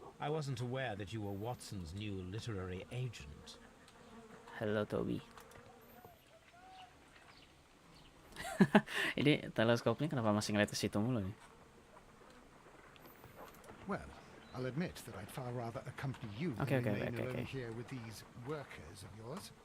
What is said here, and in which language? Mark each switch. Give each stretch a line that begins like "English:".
English: I wasn't aware that you were Watson's new literary agent. Hello, Toby.
Indonesian: Ini teleskopnya kenapa masih ngeliat ke situ mulu nih?
English: Well, I'll admit that I'd far rather accompany you than Okay. remain alone here with these workers of yours.